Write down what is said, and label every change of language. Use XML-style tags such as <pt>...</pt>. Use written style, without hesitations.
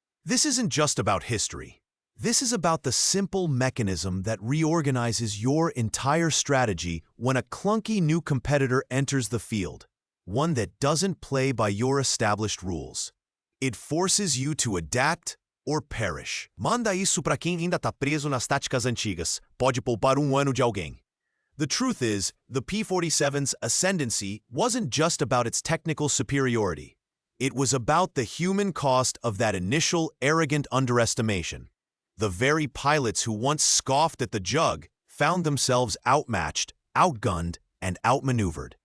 <en>This isn't just about history. This is about the simple mechanism that reorganizes your entire strategy when a clunky new competitor enters the field, one that doesn't play by your established rules. It forces you to adapt or perish.</en> <pt>Manda isso para quem ainda tá preso nas táticas antigas. Pode poupar ano de alguém.</pt> <en>The truth is, the P-47's ascendancy wasn't just about its technical superiority. It was about the human cost of that initial arrogant underestimation. The very pilots who once scoffed at the jug found themselves outmatched, outgunned, and outmaneuvered.</en>